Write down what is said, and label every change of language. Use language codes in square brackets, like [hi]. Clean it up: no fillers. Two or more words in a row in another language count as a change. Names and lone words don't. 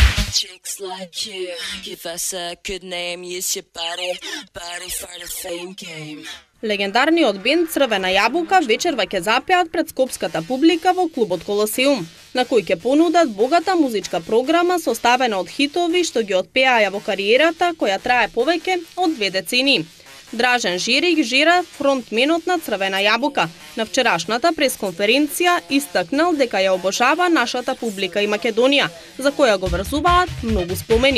[en] Chicks like you, give us a good name, use your body for the fame game. [mk] Легендарниот бенд Црвена јабука вечерва ќе запеат пред скопската публика во клубот Колосеум, на кој ќе понудат богата музичка програма составена од хитови што ги отпеаја во кариерата која трае повеќе од 2 децении. Дражен Жирик Жира, фронтменот на Црвена јабука, на вчерашната пресконференција истакнал дека ја обожава нашата публика и Македонија, за која го врзуваат многу спомени.